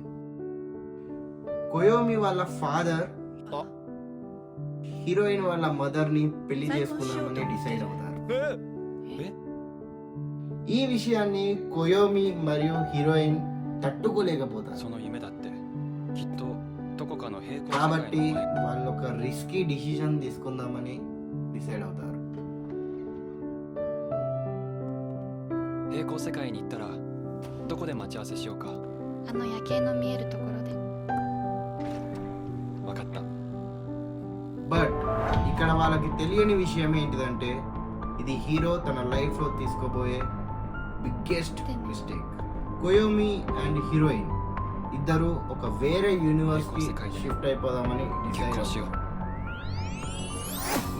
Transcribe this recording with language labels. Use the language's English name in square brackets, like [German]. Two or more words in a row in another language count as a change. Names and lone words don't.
[Telugu] కోయోమి వాళ్ళ ఫాదర్ హీరోయిన్ వాళ్ళ మదర్ని పెళ్లి చేసుకుందామని డిసైడ్ అవుతారు. ఈ విషయాన్ని కోయోమి మరియు హీరోయిన్ తట్టుకోలేకపోతారు. కాబట్టి వాళ్ళు ఒక [English] risky decision [Telugu] తీసుకుందామని డిసైడ్ అవుతారు. [Japanese] 平行世界に行ったらどこで待ち合わせしようか。あの夜景の見えるところで。わかった。 [Telugu] బట్ ఇక్కడ వాళ్ళకి తెలియని విషయం ఏంటిదంటే ఇది హీరో తన లైఫ్లో తీసుకోబోయే [English] biggest mistake. [Telugu] కోయోమి [English] and heroine [Telugu] ఇద్దరు ఒక వేరే [English] universeki shift [Telugu] అయిపోదామని డిసైడ్ అవుతారు.